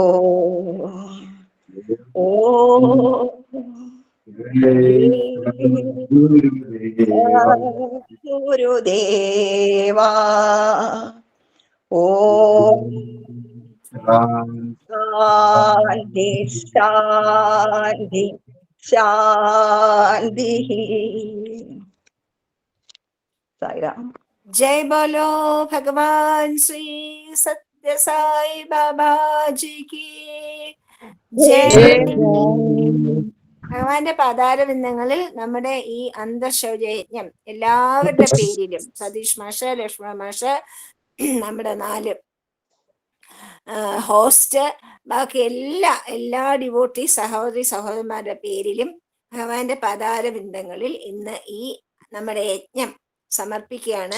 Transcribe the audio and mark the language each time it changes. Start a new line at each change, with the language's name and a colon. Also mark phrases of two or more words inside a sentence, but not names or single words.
Malayalam: ഓ ഗുരുദേവാ ഓം ശാന്തി ശാന്തി ശാന്തി സായിരാം
Hindi: जय बोलो भगवान श्री सत्य साई बाबा जी की जय.
Malayalam: ഭഗവാന്റെ പാതാരബിന്ദങ്ങളിൽ നമ്മുടെ ഈ അന്തർശൗചയജ്ഞം എല്ലാവരുടെ പേരിലും സതീഷ് മാഷ്, ലക്ഷ്മണ മാഷ്, നമ്മുടെ 4 ഹോസ്റ്റ്, ബാക്കി എല്ലാ ഡിവോട്ടി സഹോദരി സഹോദരന്മാരുടെ പേരിലും ഭഗവാന്റെ പാതാരബിന്ദങ്ങളിൽ ഇന്ന് ഈ നമ്മുടെ യജ്ഞം സമർപ്പിക്കുകയാണ്.